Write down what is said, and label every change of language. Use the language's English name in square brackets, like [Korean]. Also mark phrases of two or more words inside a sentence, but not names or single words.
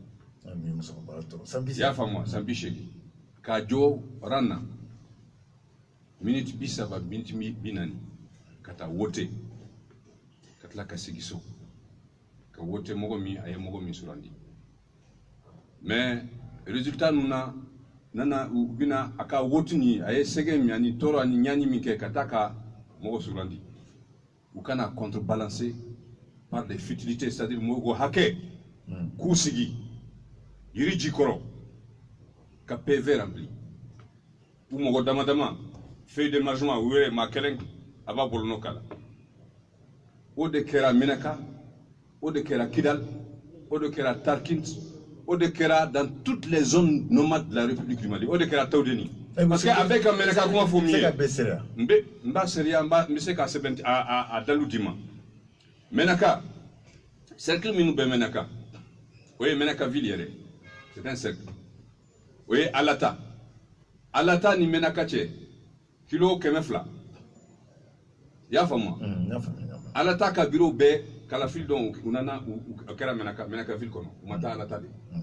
[Bambara] i y'a faamu san 80 k'a jɔ ran na miniti 30 miniti 40 ka taa wote ka tila ka sigi so ka wote mɔgɔ min a ye mɔgɔ min surandi [French] mais résultat [Bambara] nuna nana u bina a ka wote ni a ye sɛgɛ min ani tɔɔrɔ ani ɲani min kɛ ka taa ka mɔgɔ surandi u kana [French] contrebalancer par des futilités, c'est-à-dire [Bambara] mɔgɔ hakɛ k'u sigi yiri jikɔrɔ ka [French] PV rempli [Bambara] u mɔgɔ dama dama [French] feuille de margement [Bambara] u yɛrɛ maa kelen a b'a bolonɔ k'a la o de kɛra Menaka o de kɛra Kidal o de kɛra Tarkint o de kɛra [French] dans toutes les zones nomades de la République du Mali [Bambara] o de kɛra Tawdeni [French] parce que [Bambara] a bɛ ka Menaka kuma fɔ min ye n b'a sereya n bɛ se k'a sɛbɛn a dalu d'i ma Menaka cercle minnu bɛ Menaka o ye Menaka ville yɛrɛ [French] c'est un cercle [Bambara] o ye Alata ni Menaka cɛ kilo 200 i y'a faamu Alata ka bureau bɛɛ kalafili dɔn u nana u kɛra Menaka ville kɔnɔ u ma taa Alata de